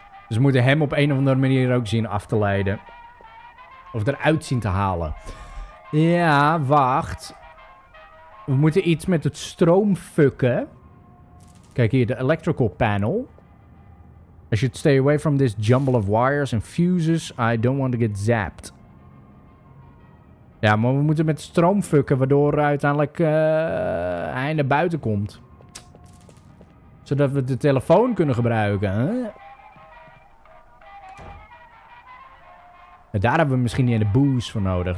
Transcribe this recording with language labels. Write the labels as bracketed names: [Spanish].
[Dutch] Dus we moeten hem op een of andere manier ook zien af te leiden. Of eruit zien te halen. Ja, wacht. We moeten iets met het stroom fucken. Kijk hier, de electrical panel. [English] I should stay away from this jumble of wires and fuses. I don't want to get zapped. [Dutch] Ja, maar we moeten met stroom fucken, waardoor uiteindelijk hij naar buiten komt. Zodat we de telefoon kunnen gebruiken. Hè? En daar hebben we misschien niet een boost voor nodig.